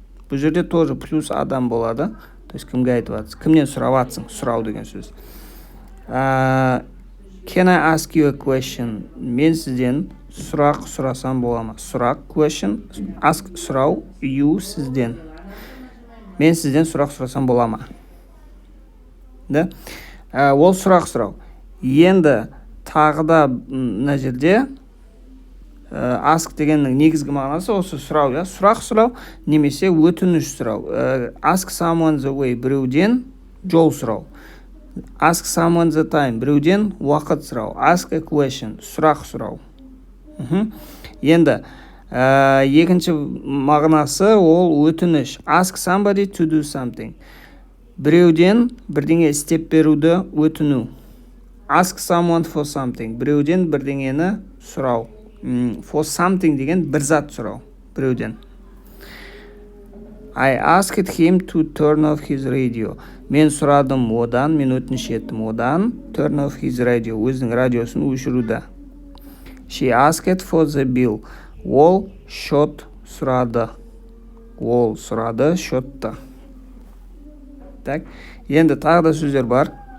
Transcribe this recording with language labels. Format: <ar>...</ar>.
<kk>Бұл жерде тоже плюс адам болады. То есть кімге айтып атсың? Кімнен сұрап атсың? Сұрау деген сөз.</kk> <en>Can I ask you a question?</en> <kk>Мен сізден сұрақ сұрасам бола ма? Сұрақ, question, ask сұрау, you сізден. Мен сізден сұрақ сұрасам бола ма? Да? Ол сұрақ сұрау. Енді тағы да мына жерде ask дегеннің негізгі мағынасы осы сұрау, я? Сұрақ сұрау немесе өтініш сұрау.</kk> <en>Ask someone the way,</en> <kk>біреуден жол сұрау.</kk> <en>Ask someone the time,</en> <kk>біреуден уақыт сұрау.</kk> <en>Ask a question,</en> <kk>сұрақ сұрау. Енді екінші мағынасы ол өтініш.</kk> <en>Ask somebody to do something.</en> <kk>Біреуден бірдеңе істеп беруді өтіну.</kk> <en>Ask someone for something.</en> <kk>Біреуден бірдеңені сұрау.</kk> <en>For something</en> <kk>деген бір зат сұрау. Біреуден.</kk> <en>I asked him to turn off his radio.</en> <kk>Мен сұрадым одан, мен өтініш еттім одан,</kk> <en>turn off his radio,</en> <kk>өзінің радиосын өшіруді.</kk> <en>She asked for the bill.</en> <kk>Ол шот сұрады. Ол сұрады шотты. Так, енді тағы да сөздер бар.</kk>